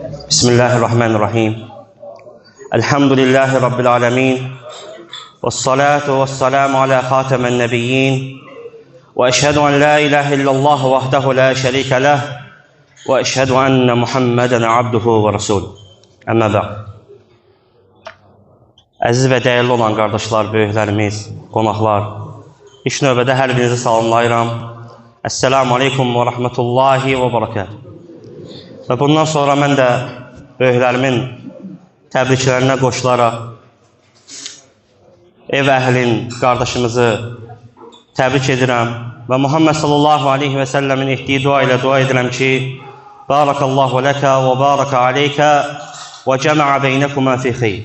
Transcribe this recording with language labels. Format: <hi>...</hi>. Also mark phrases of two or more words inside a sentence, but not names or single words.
<ar>بسم الله الرحمن الرحيم. الحمد لله رب العالمين. والصلاة والسلام على خاتم النبيين. وأشهد أن لا إله إلا الله وحده لا شريك له. وأشهد أن محمدا عبده ورسول. أما بعد.</ar> <az>Əziz və dəyərli olan qardaşlar, böyüklərimiz, qonaqlar, ilk növbədə hər birinizi salamlayıram.</az> <ar>السلام عليكم ورحمة الله وبركاته.</ar> <az>Və bundan sonra mən də böyüklərimin təbriklərinə qoşularaq ev əhlin, qardaşımızı təbrik edirəm və Muhammed</az> <ar>صلى الله عليه وسلم</ar> <az>etdiyi dua ilə dua edirəm ki,</az> <ar>بارك الله لك وبارك عليك وجمع بينكما في خير.</ar>